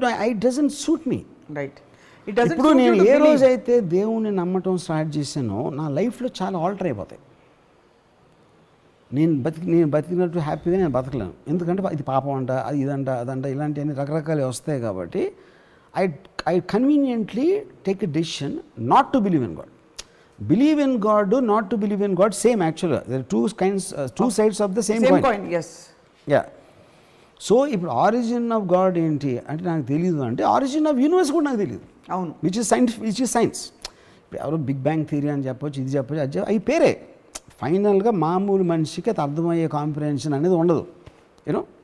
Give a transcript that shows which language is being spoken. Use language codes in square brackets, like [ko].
[en] It doesn't suit me. [te] ఇప్పుడు నేను ఏ రోజైతే దేవుణ్ణి నమ్మటం స్టార్ట్ చేశానో నా లైఫ్లో చాలా ఆల్టర్ అయిపోతాయి. నేను బతికినట్టు హ్యాపీగా నేను బతకలేను. ఎందుకంటే ఇది పాపం అంట, అది ఇదంట, అదంట, ఇలాంటివన్నీ రకరకాలు వస్తాయి. కాబట్టి [en] I conveniently take a decision not to believe in God. Believe in God, not to believe in God, same actually. There are two sides of the same coin. Yes. Yeah. [te] So ఇప్పుడు origin of God ఏంటి అంటే నాకు తెలియదు, అంటే origin of universe కూడా నాకు తెలియదు. అవును, [en] Which is science. [te] ఇప్పుడు ఎవరో బిగ్ బ్యాంగ్ థియరీ అని చెప్పొచ్చు, ఇది చెప్పొచ్చు, అది అవి పేరే. ఫైనల్గా మామూలు మనిషికి అది అర్థమయ్యే కాంప్రిహెన్షన్ అనేది ఉండదు. యూనో